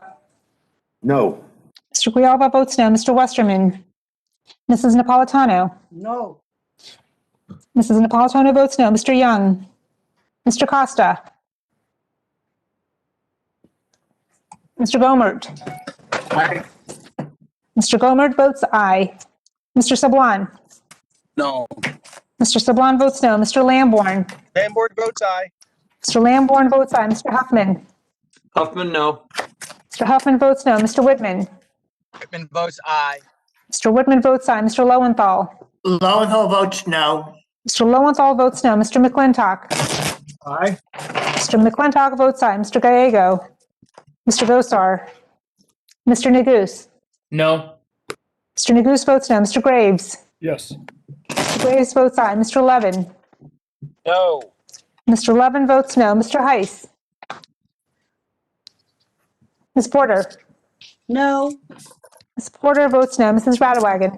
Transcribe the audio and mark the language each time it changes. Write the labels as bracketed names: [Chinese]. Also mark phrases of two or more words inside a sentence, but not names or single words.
[English] No. Mr. Grijalva votes no. Mr. Westerman? Mrs. Napolitano? No. Mrs. Napolitano votes no. Mr. Young? Mr. Costa? Mr. Gomert? Aye. Mr. Gomert votes aye. Mr. Sablan? No. Mr. Sablan votes no. Mr. Lamborn? Lamborn votes aye. Mr. Lamborn votes aye. Mr. Huffman? Huffman, no. Mr. Huffman votes no. Mr. Whitman? Whitman votes aye. Mr. Whitman votes aye. Mr. Lowenthal? Lowenthal votes no. Mr. Lowenthal votes no. Mr. McClintock? Aye. Mr. McClintock votes aye. Mr. Gallego? Mr. Gosar? Mr. Neguse? No. Mr. Neguse votes no. Mr. Graves? Yes. Mr. Graves votes aye. Mr. Levin? No. Mr. Levin votes no. Mr. Heiss? Ms. Porter? No. Ms. Porter votes no. Mrs. Radawagon?